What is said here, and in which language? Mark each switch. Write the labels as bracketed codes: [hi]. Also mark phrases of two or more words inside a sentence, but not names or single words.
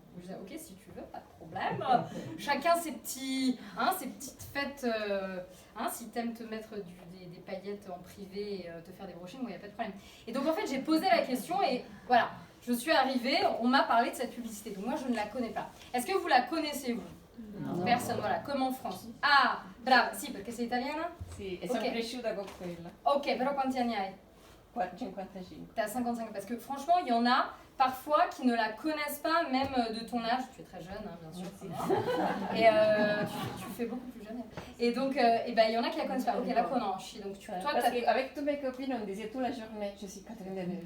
[fr] Je disais « Ok, si tu veux, pas de problème. Chacun ses petites fêtes. Si t'aimes te mettre des paillettes en privé et te faire des brushings, moi, il n'y a pas de problème. » Et donc en fait, j'ai posé la question et voilà, je suis arrivée, on m'a parlé de cette publicité. Donc moi, je ne la connais pas. Est-ce que vous la connaissez, vous? No. Personne, voilà, comme en France. [it] Ah, brava, sì, perché sei italiana? Sì, e sono cresciuta con quella. Ok, però quanti anni hai? 55. [fr] T'as 55, parce que franchement, il y en a parfois qui ne la connaissent pas, même de ton âge. Tu es très jeune, hein, bien sûr. Et tu fais beaucoup plus jeune. Et donc, il y en a qui la connaissent pas. Ok, [it] la conosci. [fr] Donc, toi, parce qu'avec tous mes copines, on disait toute la journée, je suis Catherine Deneuve.